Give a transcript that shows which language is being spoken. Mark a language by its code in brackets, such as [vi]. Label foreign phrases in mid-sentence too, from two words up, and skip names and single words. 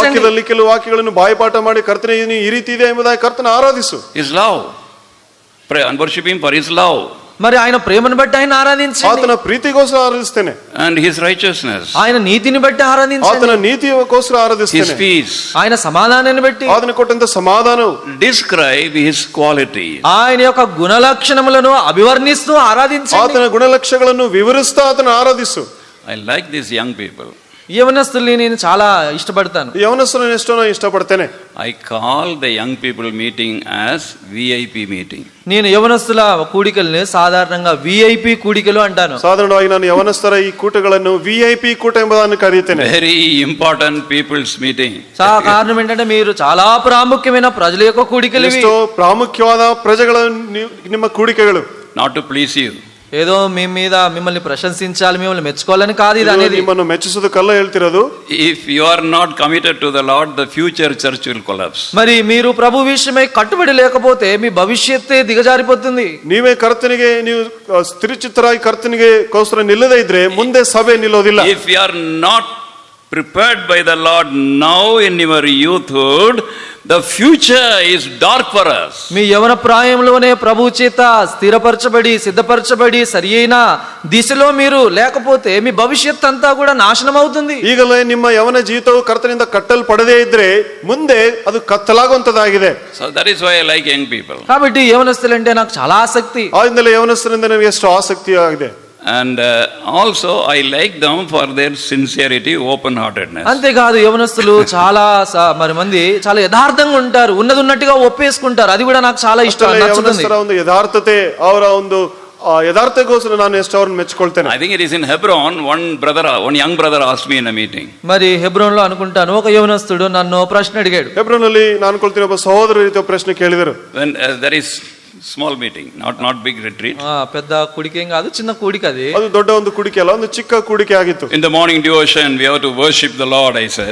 [kn] ವಾಕ್ಯದಲ್ಲಿ ಕೆಲವು ವಾಕ್ಯಗಳನ್ನು ಬಾಯಿಪಾಠ ಮಾಡಿ ಕರ್ತನೇ ಈ ರೀತಿ ಇದೆ ಎಂಬುದಾಗಿ ಕರ್ತನ ಆರಾಧಿಸು. [en] His love. Pray and worship him for his love. [te] మరి ఆయన ప్రేమను బట్టి ఆయన ఆరాధించండి, [kn] ಆತನ ಪ್ರೀತಿಗೋಸ್ಕರ ಆರಾಧಿಸ್ತೇನೆ, [en] and his righteousness, [te] ఆయన నీతిని బట్టి ఆరాధించండి, [kn] ಆತನ ನೀತಿಗೋಸ್ಕರ [en] his [kn] ಆರಾಧಿಸ್ತೇನೆ, [en] peace. [te] ఆయన సమాధానాన్ని బట్టి, [kn] ಆತನ ಕೊಟ್ಟಂತ ಸಮಾಧಾನವು, [en] Describe his qualities. [te] ఆయన యొక్క గుణ లక్షణములను అభివర్ణిస్తూ ఆరాధించండి. [kn] ಆತನ ಗುಣಲಕ್ಷಣಗಳನ್ನು ವಿವರಿಸ್ತಾ ಆತನ ಆರಾಧಿಸು. [en] I like these young people. [te] యవనస్తుల్ని నేను చాలా ఇష్టపడతాను. [kn] ಯವನಸ್ಥರನ್ನು ಎಷ್ಟೋ ನಾನು ಇಷ್ಟಪಡ್ತೇನೆ. [en] I call the young people meeting as VIP meeting. [te] నేను యవనస్తుల కూడికల్ని సాధారణంగా విఐపి కూడికలు అంటాను. [kn] ಸಾಧಾರಣವಾಗಿ ನಾನು ಯವನಸ್ಥರ ಈ ಕೂಟಗಳನ್ನು VIP ಕೂಟ ಎಂಬುದನ್ನು ಕರೆಯುತ್ತೇನೆ. [en] Very important people's meeting. [te] కారణం ఏంటంటే మీరు చాలా ప్రాముఖ్యమైన ప్రజల యొక్క కూడికలు ఇవి. [kn] ಎಷ್ಟೋ ಪ್ರಾಮುಖ್ಯವಾದ ಪ್ರಜೆಗಳ ನಿಮ್ಮ ಕೂಡಿಕೆಗಳು. [en] Not to please you. [te] ఏదో మీ మీద మిమ్మల్ని ప్రశంసించాలి, మిమ్మల్ని మెచ్చుకోవాలని కాదు ఇది అనేది. [kn] ನಿಮ್ಮನ್ನು ಮೆಚ್ಚಿಸೋದಕ್ಕಲ್ಲ ಹೇಳ್ತಿರೋದು. [en] If you are not committed to the Lord, the future church will collapse. [te] మరి మీరు ప్రభు విషయమై కట్టుబడి లేకపోతే మీ భవిష్యత్తే దిగజారిపోతుంది. [kn] ನೀವೇ ಕರ್ತನಿಗೆ ನೀವು ಸ್ಥಿರಚಿತ್ತರಾಗಿ ಕರ್ತನಿಗೆ ಗೋಸ್ಕರ ನಿಲ್ಲದೇ ಇದ್ರೆ ಮುಂದೆ ಸಭೆ ನಿಲ್ಲೋದಿಲ್ಲ. [en] If you are not prepared by the Lord now in your youthhood, the future is dark for us. [te] మీ యవన ప్రాయంలోనే ప్రభు చేత స్థిరపరచబడి సిద్ధపరచబడి సరి అయిన దిశలో మీరు లేకపోతే మీ భవిష్యత్ అంతా కూడా నాశనం అవుతుంది. [kn] ಈಗಲೇ ನಿಮ್ಮ ಯವನ ಜೀವಿತವು ಕರ್ತನಿಂದ ಕಟ್ಟಲ್ಪಡದೇ ಇದ್ರೆ ಮುಂದೆ ಅದು ಕತ್ತಲಾಗುವಂತದಾಗಿದೆ. [en] So that is why I like young people. [te] కాబట్టి యవనస్తులంటే నాకు చాలా ఆసక్తి. [kn] ಆದ್ಮೇಲೆ ಯವನಸ್ಥರಿಂದ ನನಗೆ ಎಷ್ಟು ಆಸಕ್ತಿ ಆಗಿದೆ. [en] And also I like them for their sincerity, open-heartedness. [te] అంతేకాదు యవనస్తులు చాలా మరి మంది చాలా యథార్థంగా ఉంటారు, ఉన్నది ఉన్నట్టుగా ఒప్పేసుకుంటారు. అది కూడా నాకు చాలా ఇష్టం, నచ్చుతుంది. [kn] ಯವನಸ್ಥರ ಒಂದು ಯಥಾರ್ಥತೆ, ಅವರ ಒಂದು ಯಥಾರ್ಥಗೋಸ್ಕರ ನಾನು ಎಷ್ಟು ಅವ್ರನ್ನ ಮೆಚ್ಕೊಳ್ತೇನೆ. [en] I think it is in Hebron, one young brother asked me in a meeting. [te] మరి హెబ్రోన్ లో అనుకుంటాను ఒక యవనస్తుడు నన్ను ప్రశ్న అడిగాడు. [kn] ಹೆಬ್ರೋನ್ ಅಲ್ಲಿ ನಾನು ಅನ್ಕೊಳ್ತೀನಿ ಒಬ್ಬ ಸಹೋದರ ರೀತಿಯ ಪ್ರಶ್ನೆ ಕೇಳಿದರು. [en] When there is small meeting, not big retreat. [te] పెద్ద కూడికేం కాదు, చిన్న కూడిక అది. [kn] ಅದು ದೊಡ್ಡ ಒಂದು ಕೂಡಿಕೆ ಅಲ್ಲ, ಒಂದು ಚಿಕ್ಕ ಕೂಡಿಕೆ ಆಗಿತ್ತು. [en] In the morning devotion we have to worship the Lord, I said.